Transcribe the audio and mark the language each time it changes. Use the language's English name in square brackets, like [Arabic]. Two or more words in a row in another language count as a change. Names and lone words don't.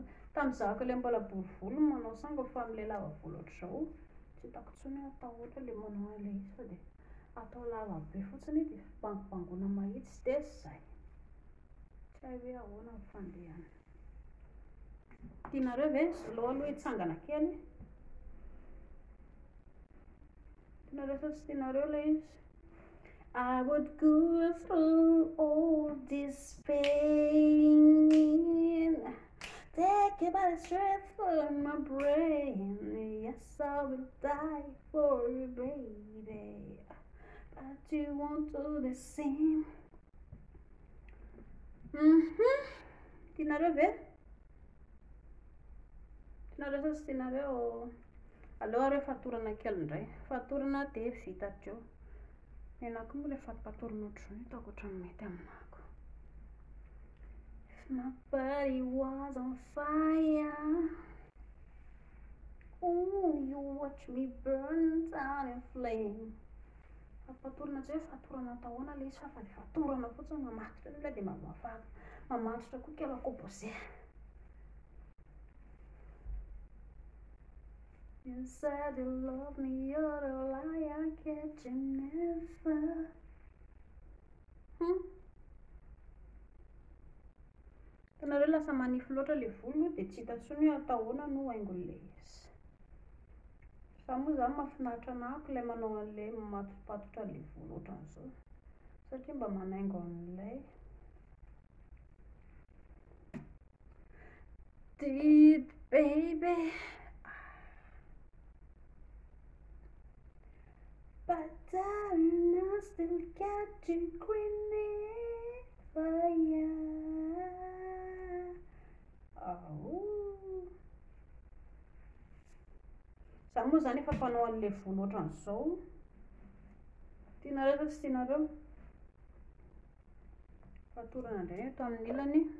[Malagasy] Tamin'izahako ilay mbola bory volo manao sanga fa amin'ilay lava volo ohatr'izao tsy hitako intsony atao ohatra ilay manao ilay izy fa dia atao lava be fotsiny dia bangobangona mahitsy dia izay. Tsy hay hoe ahoana ny fandehany. Tianareo ve slow aloha hitsangana kely? Tianareo sa tsy tianareo ilay izy? [English] I would go through all this pain, take about the strength from my brain. Yes, I will die for you, baby, but you won't do the same. [Malagasy] Tianareo ve? Tianareo sa tsy tianareo? Aleo areo fatorana kely indray. Fatorana dia vitatro. Nenako moa ilay fatorana ohatr'izao hitako ohatrany mety aminako. [English] If my body was on fire, ooh, you watch me burn down in flame. [Malagasy] Fatorana zay fatorana tahoana ilay izy fa ilay fatorana fotsiny mamatotra ilay dia mamatotra koa kely composé. [English] You said you love me, you're a liar, can't you never? [Malagasy] Hitanareo lasa manify loatra ilay volo dia tsy hita intsony hoe atao ahoana no haingo ilay izy. Fa moa zany mahafinaritra anako ilay manao an'ilay mampatotra ilay volo ohatran'izao satria mba manaingo an'ilay [English] deep baby. But darling, I still got you grinning for ya. [Malagasy] Za moa zany efa mpanao an'ilay volo ohatran'izao. Tianareo fa tsy tianareo? Fatorana indray eto amin'ny ilany.